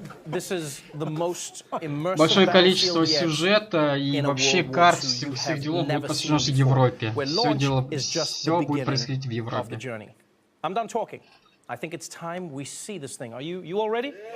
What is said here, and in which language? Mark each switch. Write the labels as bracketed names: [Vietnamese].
[English] This is the most immersive [Russian] большое количество сюжета и вообще карт всех делов будет посвящено Европе. Все будет происходить в Европе. [English] I'm done talking. I think it's time we see this thing. Are you all ready?